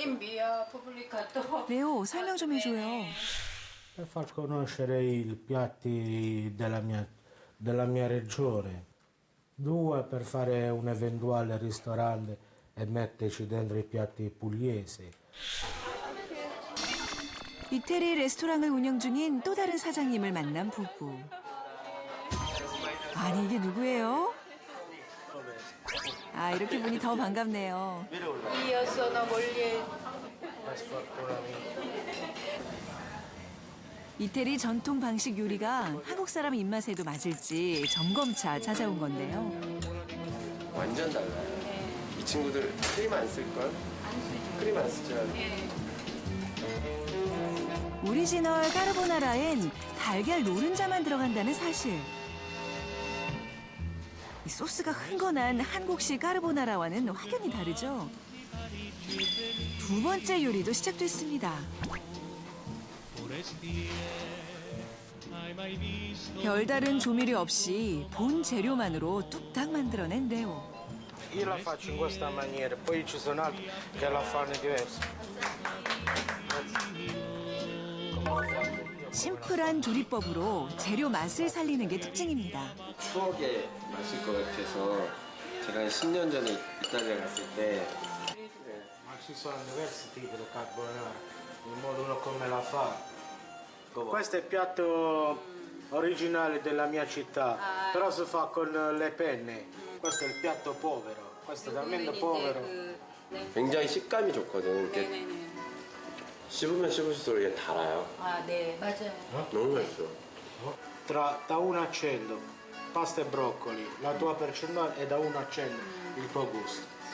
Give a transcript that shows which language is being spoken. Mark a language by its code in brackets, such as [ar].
[it] in via pubblicato. [ko] 레오 설명 좀 해줘요. [it] Per far conoscere i piatti della mia regione. 2, per fare un eventuale ristorante e metterci dentro i piatti pugliesi. [ko] 이태리 레스토랑을 운영 중인 또 다른 사장님을 만난 부부. 아니 이게 누구예요? 아 이렇게 보니 더 반갑네요. [it] Io sono moglie. [ko] 이태리 전통 방식 요리가 한국 사람 입맛에도 맞을지 점검차 찾아온 건데요. 완전 달라요. 이 친구들 크림 안 쓸걸? 크림 안 쓰죠. 오리지널 까르보나라엔 달걀 노른자만 들어간다는 사실. 이 소스가 흥건한 한국식 까르보나라와는 확연히 다르죠. 두 번째 요리도 시작됐습니다. 별다른 조미료 없이 본 재료만으로 뚝딱 만들어낸 레오. [it] Io la faccio in questa maniera, poi ci sono altri che la fanno diversa. [ko] 심플한 조리법으로 재료 맛을 살리는 게 특징입니다. 추억의 맛일 것 같아서 제가 10년 전에 이탈리아 갔을 때 [it] Ma ci sono diversi tipi di carbonara, il modo uno come la fa. Questo è il piatto originale della mia città, però si fa con le penne. Questo è il piatto povero, questo è talmente povero. [ko] 굉장히 식감이 좋거든. 이렇게 씹으면 씹을수록 이게 달아요. 아, 네, 맞아요. 너무 맛있어. [it] Da un accello, pasta e broccoli, la tua percentuale è da un accello il tuo gusto.